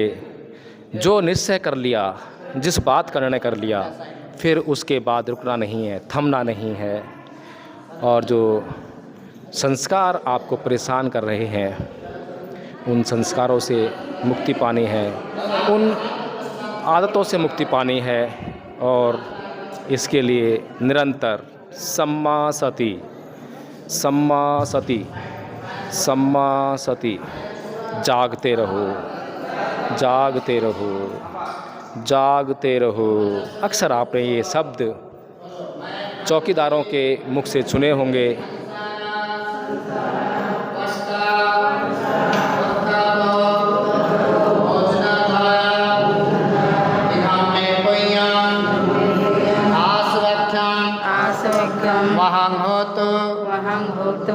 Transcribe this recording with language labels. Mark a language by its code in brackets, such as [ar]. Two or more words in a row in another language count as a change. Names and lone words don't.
[hi] जो निश्चय कर लिया, जिस बात का निर्णय कर लिया, फिर उसके बाद रुकना नहीं है, थमना नहीं है। और जो संस्कार आपको परेशान कर रहे हैं, उन संस्कारों से मुक्ति पानी है, उन आदतों से मुक्ति पानी है। और इसके लिए निरंतर [pi] सम्मा सती, सम्मा सती, सम्मा सती, [hi] जागते रहो, जागते रहो, जागते रहो। अक्सर आपने ये शब्द चौकीदारों के मुख से सुने होंगे। वहं होतो